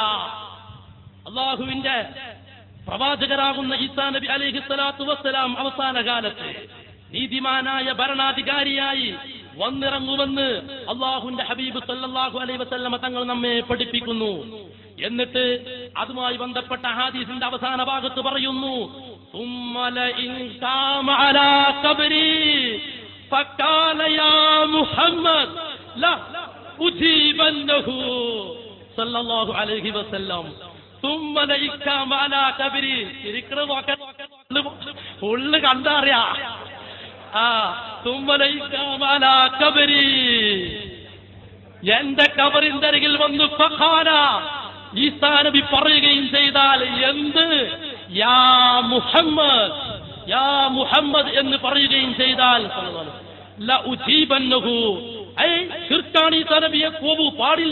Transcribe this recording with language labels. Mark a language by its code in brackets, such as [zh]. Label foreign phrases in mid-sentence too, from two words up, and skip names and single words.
[ml] അല്ലാഹുവിന്റെ പ്രവാചകരാകുന്ന ഈസാ നബി [ar] عليه الصلاة والسلام [ml] അവസാന കാലത്ത് നീതിമാനായ ഭരണാധികാരിയായി വന്നിറങ്ങുമെന്ന് അല്ലാഹുവിന്റെ ഹബീബ് [ar] صلى الله عليه وسلم [ml] തങ്ങൾ നമ്മെ പഠിപ്പിക്കുന്നു. എന്നിട്ട് അതുമായി ബന്ധപ്പെട്ട ഹദീസിന്റെ അവസാന ഭാഗത്ത് പറയുന്നു, [ar] ثم لئن قام على قبري فقال يا محمد لا أجيبنه صلى الله عليه وسلم ثم لئن قام على قبري [ml] ഉള്ളു കണ്ടറിയാ [ar] ثم لئن قام على قبري [ml] എന്റെ ഖബറിന്റെ അരികിൽ വന്ന് ഫഖാല ഈസാ നബി പറയുകയും ചെയ്താൽ എന്ത് [ar] يا محمد [ml] എന്ന് പറയുകയും ചെയ്താൽ [ar] لا أجيبنه, [ml] ശിർക്കാണ് ഈസാ നബിയെ കോപു പാടില്ല.